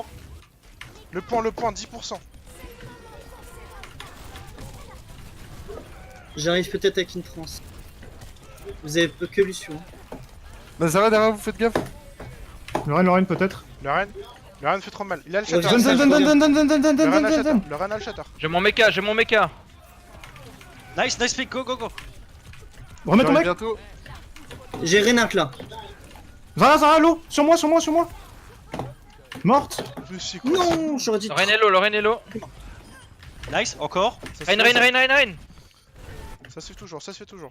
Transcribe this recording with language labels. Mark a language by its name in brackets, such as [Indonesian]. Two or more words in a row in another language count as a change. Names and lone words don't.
[French] Le point, 10%. J'arrive peut-être avec une France. Vous avez peu que Lucio. Nazara derrière, vous faites gaffe. Lorraine, peut-être. Le reine fait trop mal. Il a le Ouais, shatter. viens, Zen, viens, zen, zen, zen, zen, zen, zen, Le zen, reine a le zen, zen. shatter. Le reine a le shatter. J'ai mon mecha. [English] Nice pick, go. [French] Remets ton J'arrive mec. bientôt. J'ai Renard là. Zara, l'eau. Sur moi. Morte. Mais c'est quoi Non, j'aurais dit. Le Rain est low. Nice, encore. ça se Rain. fait- Ça se fait toujours.